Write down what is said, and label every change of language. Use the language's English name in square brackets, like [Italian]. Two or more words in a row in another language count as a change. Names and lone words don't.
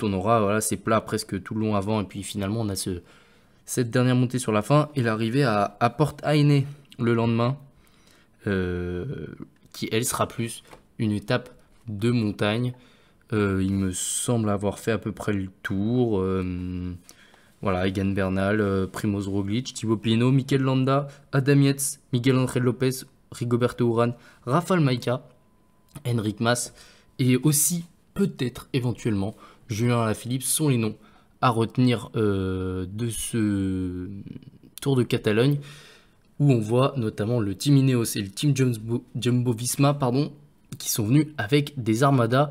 [French] On aura c'est plat presque tout le long avant, et puis finalement on a cette dernière montée sur la fin, et l'arrivée à Port Ainé le lendemain, qui elle sera plus une étape de montagne. Il me semble avoir fait à peu près le tour. Voilà, Egan Bernal, Primož Roglič, Thibaut Pinot, Mikel Landa, Adam Yates, Miguel Ángel López, Rigoberto Urán, Rafał Majka, Enric Mas, et aussi peut-être éventuellement Julien Alaphilippe sont les noms à retenir de ce Tour de Catalogne, où on voit notamment le Team Ineos et le Team Jumbo-Visma, qui sont venus avec des armadas.